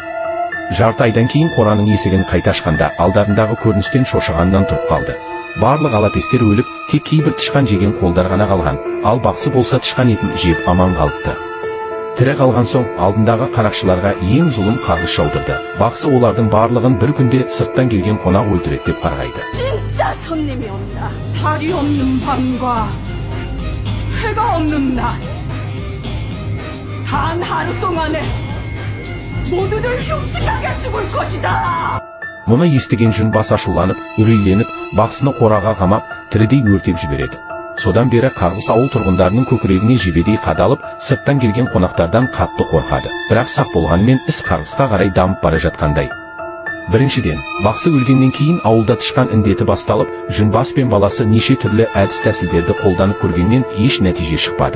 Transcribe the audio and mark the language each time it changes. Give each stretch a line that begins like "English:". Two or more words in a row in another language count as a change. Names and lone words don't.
Kazakh: Жарты айдан кейін қораның есігін қайта ашқанда, алдарындағы көріністен шошығаннан тұрып қалды. Барлық алапестер өліп, тек кейбір тышқан жеген қолдар ғана қалған, ал бақсы болса тышқан етін жеп аман қалыпты. Тірі қалған соң алдындағы қарақшыларға ең зұлым қарғыс жаудырды. Бақсы олардың барлығын бір күнде сырттан келген қонақ өлтіреді деп қарғайды.
Korean: 진짜 손님이 온다. 달이 없는 밤과 해가 없는 날. 단 하루 동안에 모두들 흉측하게 죽을 것이다.
Kazakh: Мұны естіген Жүнбас ашуланып, үрейленіп, бақсыны қораға қамап, тірідей өртеп жібереді. Содан бері қарғыс ауыл тұрғындарының көкірегіне жебедей қадалып, сырттан келген қонақтардан қатты қорқады. Бірақ сақ болғанымен іс қарғысқа қарай дамып бара жатқандай. Біріншіден, бақсы өлгеннен кейін ауылда тышқан індеті басталып, Жүнбас пен баласы неше түрлі әдіс-тәсілдерді қолданып көргеннен еш нәтиже шықпады.